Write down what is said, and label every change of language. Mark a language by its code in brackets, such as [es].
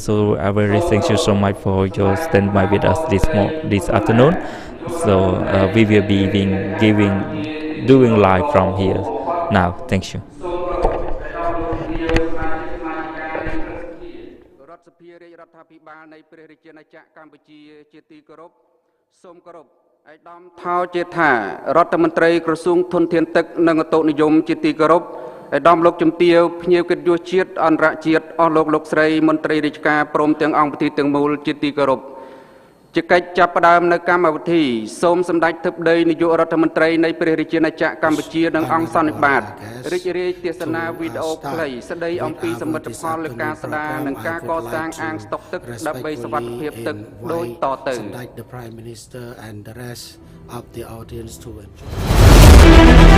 [en] So I really thank you so much for your standby with us this afternoon. So we will be doing live from here now. Thank you. [km] រដ្ឋសភារាជរដ្ឋាភិបាលនៃព្រះរាជាណាចក្រកម្ពុជាជាទីគោរពសូមគោរពឯកឧត្តមថោជាថារដ្ឋមន្ត្រីក្រសួងធនធានទឹកនិងឧតុនិយមជាទីគោរពឯកឧត្តមលោកជំទាវភ្ញៀវកិត្តិយសជាតិអន្តរជាតិអស់លោកស្រីមន្ត្រីរាជការព្រមទាំងអង្គប្រតិទាំងមូលជាទីគោរព ជាកិច្ចចាប់ផ្ដើមនៅកម្មវិធីសូមសម្ដេចធិបតីនាយករដ្ឋមន្ត្រីនៃព្រះរាជាណាចក្រកម្ពុជានិងអង្គសន្និបាតរីករាយទេសនាវីដេអូខ្លីស្ដីអំពីសមិទ្ធផលលើការស្ដារនិងការកសាងអាងស្តុកទឹកដើម្បីសុវត្ថិភាពទឹកដូចតទៅ [en] The Prime Minister and the rest of the audience to enjoy.